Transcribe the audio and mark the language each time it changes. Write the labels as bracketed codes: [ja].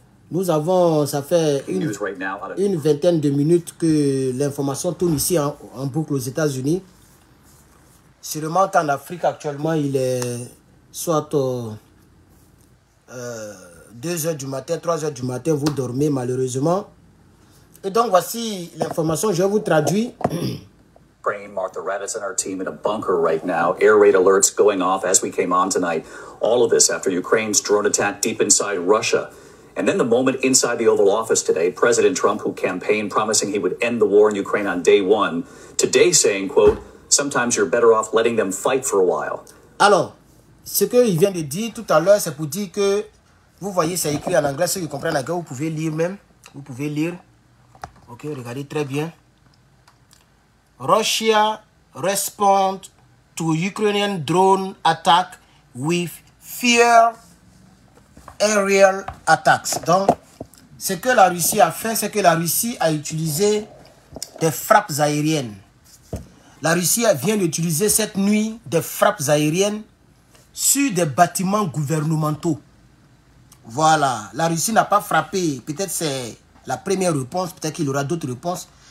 [fr] Nous avons, ça fait une vingtaine de minutes que l'information tourne ici en boucle aux États-Unis. Sûrement qu'en Afrique actuellement, il est soit 2 h du matin, 3 h du matin, vous dormez malheureusement. Et donc voici l'information, je vous traduis. [en] Martha Raddatz and our team in a bunker right now. Air raid alerts going off as we came on tonight. All of this after Ukraine's drone attack deep inside Russia. And then the moment inside the Oval Office today, President Trump, who campaigned promising he would end the war in Ukraine on day one, today saying, quote, sometimes you're better off letting them fight for a while. [fr] Alors, ce qu'il vient de dire tout à l'heure, c'est pour dire que, vous voyez, c'est écrit en anglais, ceux qui comprennent l'anglais, vous pouvez lire même. Vous pouvez lire. Ok, regardez très bien. [en] Russia respond to Ukrainian drone attack with fear aerial attacks. [fr] Donc, ce que la Russie a fait, c'est que la Russie a utilisé des frappes aériennes. La Russie vient d'utiliser cette nuit des frappes aériennes sur des bâtiments gouvernementaux. Voilà, la Russie n'a pas frappé, peut-être c'est la première réponse, peut-être qu'il y aura d'autres réponses.